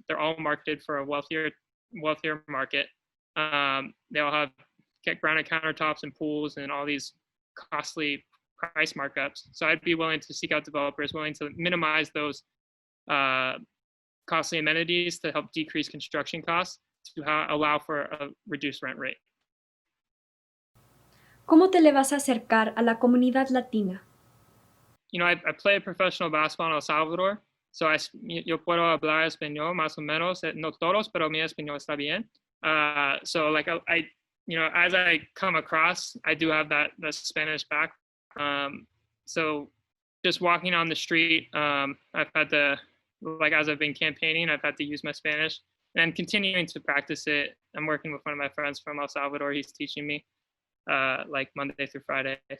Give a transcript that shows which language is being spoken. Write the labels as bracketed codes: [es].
[en] They're all marketed for a wealthier market. They all have granite countertops and pools and all these costly price markups. So I'd be willing to seek out developers willing to minimize those costly amenities to help decrease construction costs to allow for a reduced rent rate. [es] ¿Cómo te le vas a acercar a la comunidad latina? [en] I play professional basketball in El Salvador, so yo puedo hablar español más o menos, no todos, pero mi español está bien. So like I as I come across, I do have that Spanish back. So just walking on the street, I've had to, as I've been campaigning, I've had to use my Spanish, and I'm continuing to practice it. I'm working with one of my friends from El Salvador. He's teaching me Monday through Friday.